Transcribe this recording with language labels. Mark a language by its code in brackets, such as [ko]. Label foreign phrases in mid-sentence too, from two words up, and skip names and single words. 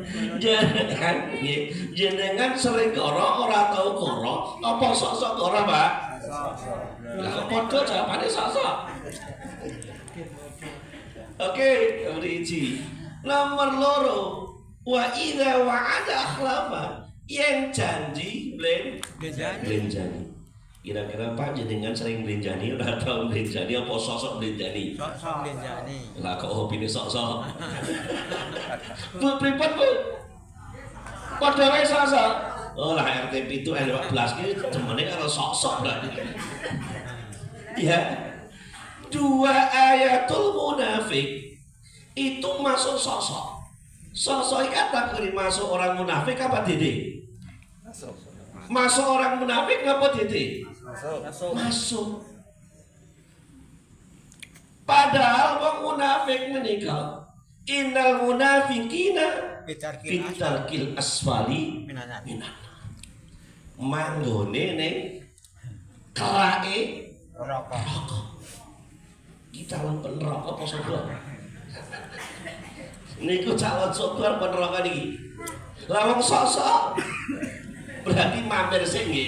[jv] Jenengan sering goroh ora tau goroh apa sok-sok goroh, Pak? Lah kok padha jawabane sok-sok. Oke, nomor 1. Nomor 2, [ar] وإذا وعد أخلف, [id] yang janji blenjani. [jv] Kira-kira Pak jenengan sering blenjani ora tau blenjani apa sosok blenjani? Sok blenjani. Lah kok hobine sok-sok. Bu pripun Bu? Padha wae sok-sok. Oh lah RT 7 L14 ki demene karo sok-sok berarti. Ya. [id] 2 [ar] آية المنافق [id] itu masuk sosok. Sosok kategori masuk orang munafik apa Dede? Masuk orang munafik apa Dede? [jv] Masuk. Padahal wong munafik menika [ar] إن المنافقين في الدرك الأسفل من. [jv] Manggone ning kerake neraka. [id] Kita calon neraka apa surga? [jv] Niku calon surga apa neraka niki? Lah wong sok-sok berarti mampir sih nggih.